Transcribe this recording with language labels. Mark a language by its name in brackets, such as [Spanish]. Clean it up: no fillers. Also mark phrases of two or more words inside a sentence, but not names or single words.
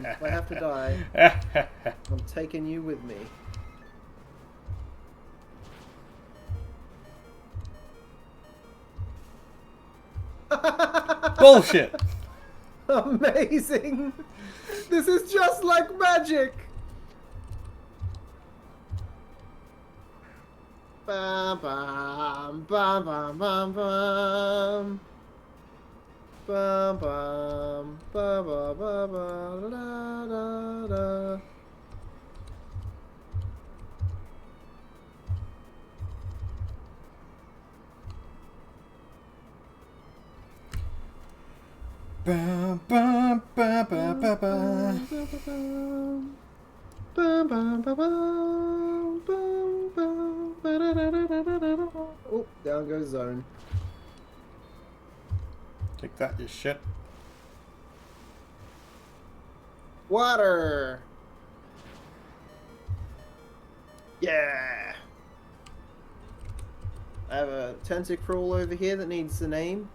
[English] If I have to die, I'm taking you with me. Bullshit! Amazing! This is just like magic! Bam bam bam bam bam bam bam bam ba ba ba ba da da da. Ba, ba, ba, ba, ba, ba. Bam bam ba bam bam bam ba da da da da da da. Oh, down goes zone. Take that, you shit. Water. Yeah. I have a Tentacruel over here that needs a name.